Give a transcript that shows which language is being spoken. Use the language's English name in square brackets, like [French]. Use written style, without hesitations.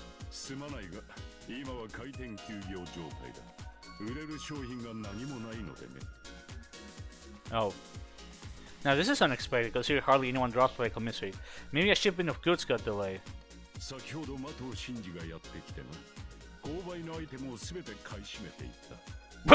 [Japanese] すまないが今は開店休業状態だ。売れる商品が何もないのでね。 [English] Oh. Now this is unexpected because here hardly anyone drops by commissary. Maybe a shipment of goods got delayed. [Japanese] 先ほど的を真司がやってきてな。購買のアイテムをすべて買い占めていった。